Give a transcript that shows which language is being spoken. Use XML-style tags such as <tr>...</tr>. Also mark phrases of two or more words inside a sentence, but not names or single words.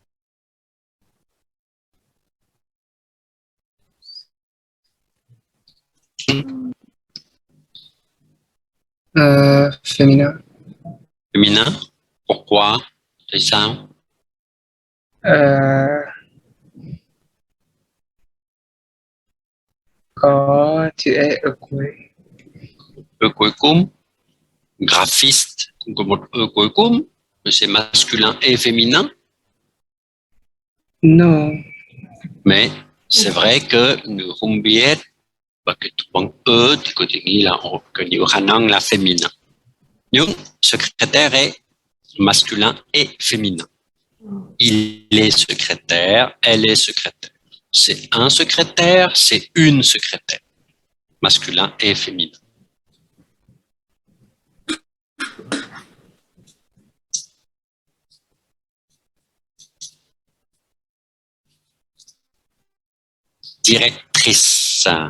<fr>Féminin. Féminin? Pourquoi? C'est ça?</fr> <vi>Có chữ E ở cuối. cuối cùng, graphiste cũng có một cuối cùng,</vi> <fr>mais c'est masculin et féminin.</fr> <en>No.</en> <fr>Mais c'est vrai que nous</fr> <vi>không biết và cái bằng thì có thể nghĩ là có nhiều khả năng là féminin.</vi> <fr>Nhưng secrétaire est masculin et féminin. Il est secrétaire, elle est secrétaire. C'est un secrétaire, c'est une secrétaire. Masculin et féminin. Directrice.</fr>